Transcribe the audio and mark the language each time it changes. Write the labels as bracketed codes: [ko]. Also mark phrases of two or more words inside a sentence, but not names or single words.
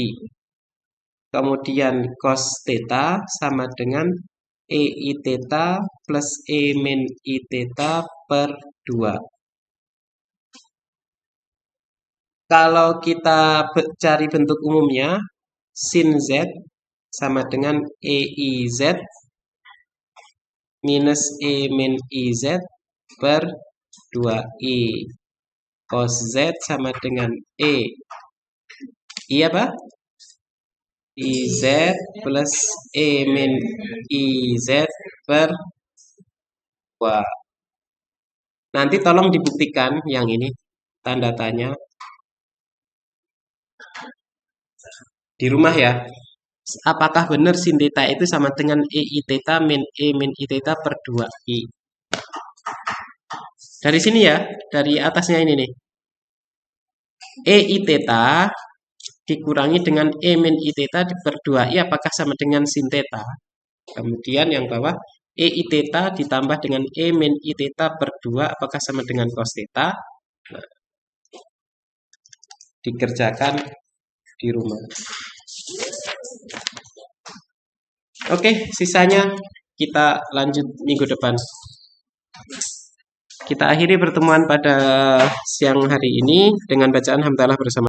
[id] Kemudian cos theta sama dengan E I theta plus E min I theta per 2. Kalau kita cari bentuk umumnya, sin Z sama dengan EIZ minus E min IZ per 2I. Cos Z sama dengan iya apa? IZ plus E min IZ per 2. Nanti tolong dibuktikan yang ini, tanda tanya. Di rumah ya. Apakah benar sin theta itu sama dengan EI theta min E min I theta per 2I? Dari sini ya, dari atasnya ini nih. EI theta dikurangi dengan E min I theta per 2I apakah sama dengan sin theta? Kemudian yang bawah EI theta ditambah dengan E min I theta per 2 apakah sama dengan cos theta? Nah, dikerjakan di rumah. Oke, sisanya kita lanjut minggu depan. Kita akhiri pertemuan pada siang hari ini dengan bacaan hamdalah bersama.